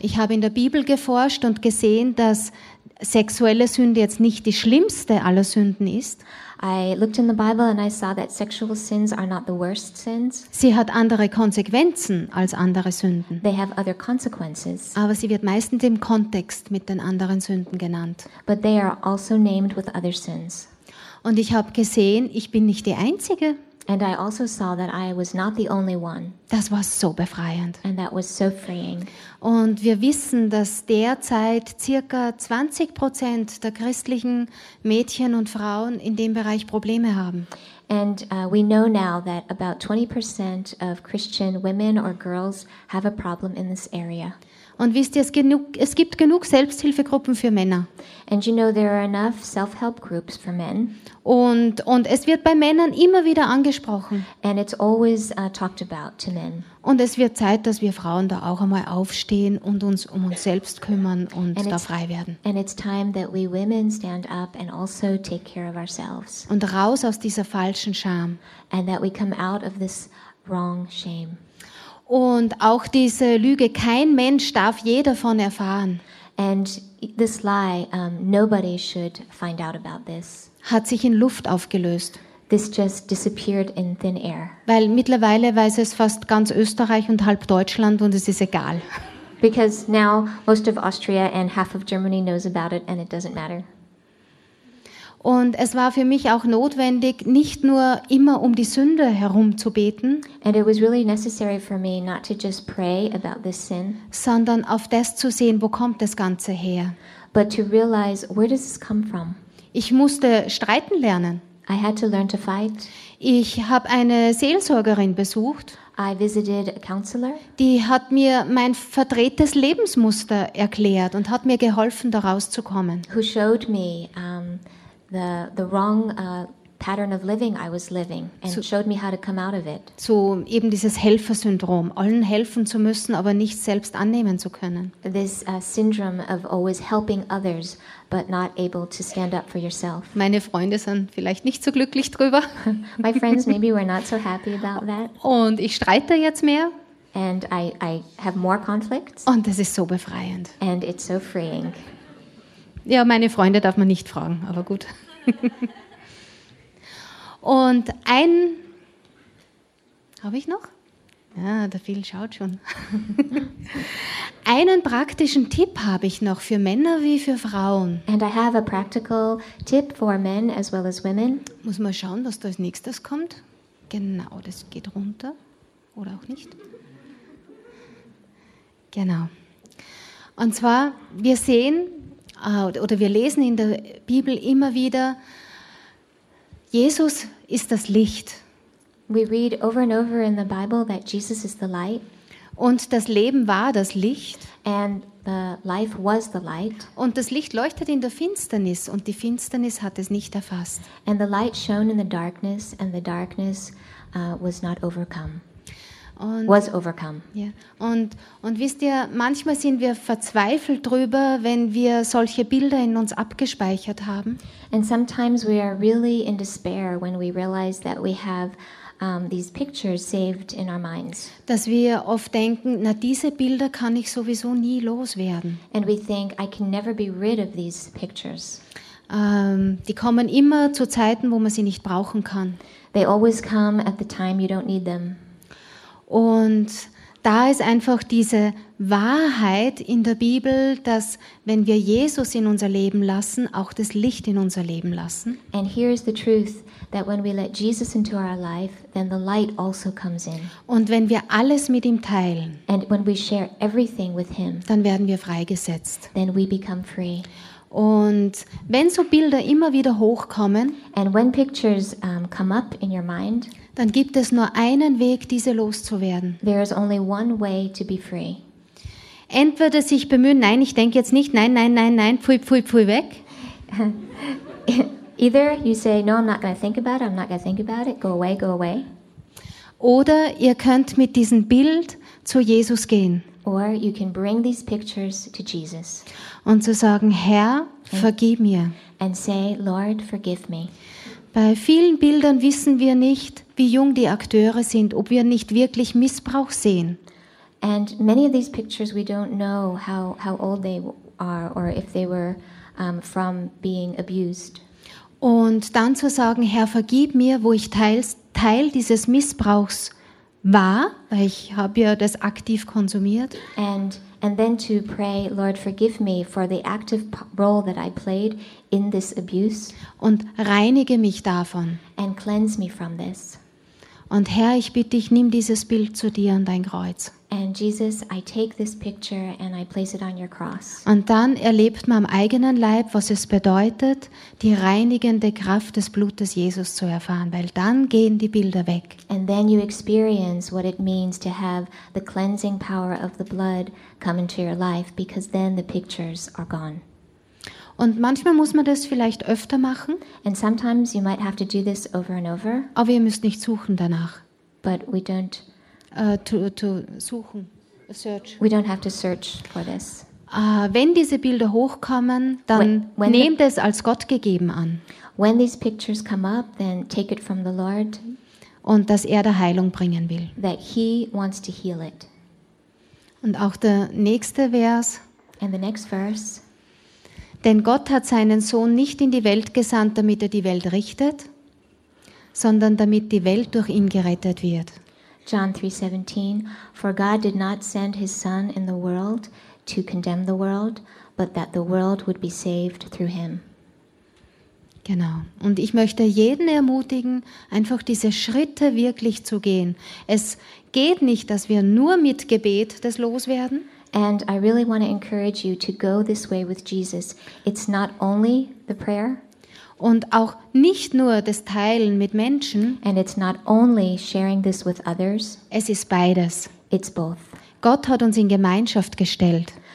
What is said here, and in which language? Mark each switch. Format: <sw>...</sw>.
<de>Ich habe in der Bibel geforscht und gesehen, dass sexuelle Sünde jetzt nicht die schlimmste aller Sünden ist.</de> <en>I looked in the Bible and I saw that sexual sins are not the worst sins.</en> <de>Sie hat andere Konsequenzen als andere Sünden.</de> <en>They have other consequences.</en> <de>Aber sie wird meistens im Kontext mit den anderen Sünden genannt.</de> <en>But they are also named with other sins.</en> <de>Und ich habe gesehen, ich bin nicht die Einzige.</de> <en>And I also saw that I was not the only one.</en> <de>Das war so befreiend.</de> <en>And that was so freeing.</en> <de>Und wir wissen, dass derzeit circa 20% der christlichen Mädchen und Frauen in dem Bereich Probleme haben.</de> <en>And we know now that about 20% of Christian women or girls have a problem in this area.</en> <de>Und wisst ihr, es gibt genug Selbsthilfegruppen für Männer.</de> <en>And you know, there are enough self-help groups for men.</en> <de>Und es wird bei Männern immer wieder angesprochen.</de> <en>And it's always talked about to men.</en> <de>Und es wird Zeit, dass wir Frauen da auch einmal aufstehen und uns um uns selbst kümmern und da frei werden.</de> <en>And it's time that we women stand up and also take care of ourselves.</en> <de>Und raus aus dieser falschen Scham.</de> <en>And that we come out of this wrong shame.</en> <de>Und auch diese Lüge, kein Mensch darf je davon erfahren.</de> <en>And this lie, nobody should find out about this.</en> <de>Hat sich in Luft aufgelöst.</de> <en>This just disappeared in thin air.</en> <de>Weil mittlerweile weiß es fast ganz Österreich und halb Deutschland und es ist egal.</de> <en>Because now most of Austria and half of Germany knows about it and it doesn't matter.</en> <de>Und es war für mich auch notwendig, nicht nur immer um die Sünde herum zu beten,</de> <en>and it was really necessary for me not to just pray about this sin,</en> <de>sondern auf das zu sehen, wo kommt das Ganze her.</de> <en>But to realize, where does this come from?</en> <de>Ich musste streiten lernen.</de> <en>I had to learn to fight.</en> <de>Ich habe eine Seelsorgerin besucht.</de> <en>I visited a counselor.</en> <de>Die hat mir mein verdrehtes Lebensmuster erklärt und hat mir geholfen, da rauszukommen.</de> <en>Who showed me the wrong pattern of living I was living and showed me how to come out of it.</en> <de>So eben dieses Helfersyndrom, allen helfen zu müssen, aber nicht selbst annehmen zu können.</de> <en>This syndrome of always helping others but not able to stand up for yourself.</en> <de>Meine Freunde sind vielleicht nicht so glücklich drüber.</de> <en>My friends maybe were not so happy about that.</en> <de>Und ich streite jetzt mehr.</de> <en>And I have more conflicts.</en> <de>Und das ist so befreiend.</de> <en>And it's so freeing.</en> <de>Ja, meine Freunde darf man nicht fragen, aber gut. Und ein, habe ich noch? Ja, der Phil schaut schon. Einen praktischen Tipp habe ich noch für Männer wie für Frauen.</de> <en>And I have a practical tip for men as well as women.</en> <de>Muss mal schauen, was da als nächstes kommt. Genau, das geht runter. Oder auch nicht. Genau. Und zwar, wir sehen oder wir lesen in der Bibel immer wieder, Jesus ist das Licht.</de> <en>We read over and over in the Bible that Jesus is the light.</en> <de>Und das Leben war das Licht.</de> <en>And the life was the light.</en> <de>Und das Licht leuchtet in der Finsternis und die Finsternis hat es nicht erfasst.</de> <en>And the light shone in the darkness and the darkness was not overcome.</en> <de>Und,</de> <en>was overcome.</en> <de>Ja. Und wisst ihr, manchmal sind wir verzweifelt drüber, wenn wir solche Bilder in uns abgespeichert haben.</de> <en>And sometimes we are really in despair when we realize that we have these pictures saved in our minds.</en> <de>Dass wir oft denken, na diese Bilder kann ich sowieso nie loswerden.</de> <en>And we think I can never be rid of these pictures.</en> <de>Die kommen immer zu Zeiten, wo man sie nicht brauchen kann.</de> <en>They always come at the time you don't need them.</en> <de>Und da ist einfach diese Wahrheit in der Bibel, dass wenn wir Jesus in unser Leben lassen, auch das Licht in unser Leben lassen.</de> <en>And here is the truth that when we let Jesus into our life, then the light also comes in.</en> <de>Und wenn wir alles mit ihm teilen,</de> <en>and when we share everything with him,</en> <de>dann werden wir freigesetzt.</de> <en>Then we become free.</en> <de>Und wenn so Bilder immer wieder hochkommen,</de> <en>and when pictures come up in your mind,</en> <de>dann gibt es nur einen Weg, diese loszuwerden.</de> <en>There is only one way to be free.</en> <de>Entweder sich bemühen, nein, ich denke jetzt nicht, nein, nein, nein, nein, pfui, pfui, pfui, weg.</de> <en>Either you say, no, I'm not going to think about it, I'm not going to think about it, go away, go away.</en> <de>Oder ihr könnt mit diesem Bild zu Jesus gehen.</de> <en>Or you can bring these pictures to Jesus.</en> <de>Und zu sagen, Herr, vergib mir.</de> <en>And say, Lord, forgive me.</en> <de>Bei vielen Bildern wissen wir nicht, wie jung die Akteure sind, ob wir nicht wirklich Missbrauch sehen.</de> <en>And many of these pictures we don't know how old they are or if they were from being abused.</en> <de>Und dann zu sagen, Herr, vergib mir, wo ich Teil dieses Missbrauchs war, weil ich habe ja das aktiv konsumiert.</de> <en>And then to pray, Lord, forgive me for the active role that I played in this abuse.</en> <de>Und reinige mich davon.</de> <en>And cleanse me from this.</en> <de>Und Herr, ich bitte dich, nimm dieses Bild zu dir an dein Kreuz.</de> <en>And Jesus, I take this picture and I place it on your cross.</en> <de>Und dann erlebt man am eigenen Leib, was es bedeutet, die reinigende Kraft des Blutes Jesus zu erfahren, weil dann gehen die Bilder weg.</de> <en>And then you experience what it means to have the cleansing power of the blood come into your life, because then the pictures are gone.</en> <de>Und manchmal muss man das vielleicht öfter machen.</de> <en>And sometimes you might have to do this over and over.</en> <de>Aber ihr müsst nicht suchen danach.</de> <en>But we don't to</en> <de>suchen.</de> <en>Search. We don't have to search for this.</en> <de>Wenn diese Bilder hochkommen, dann nehmt es als Gott gegeben an.</de> <en>When these pictures come up, then take it from the Lord.</en> <de>Und dass er der Heilung bringen will.</de> <en>That he wants to heal it.</en> <de>Und auch der nächste Vers.</de> <en>And the next verse.</en> <de>Denn Gott hat seinen Sohn nicht in die Welt gesandt, damit er die Welt richtet, sondern damit die Welt durch ihn gerettet wird.</de> <en>John 3:17 For God did not send his son in the world to condemn the world, but that the world would be saved through him.</en> <de>Genau. Und ich möchte jeden ermutigen, einfach diese Schritte wirklich zu gehen. Es geht nicht, dass wir nur mit Gebet das loswerden.</de> <en>And I really want to encourage you to go this way with Jesus. It's not only the prayer.</en> <de>Und auch nicht nur das Teilen mit Menschen.</de> <en>And it's not only sharing this with others.</en> <de>Es ist beides.</de> <en>It's both.</en> <de>Gott hat uns in Gemeinschaft gestellt.</de>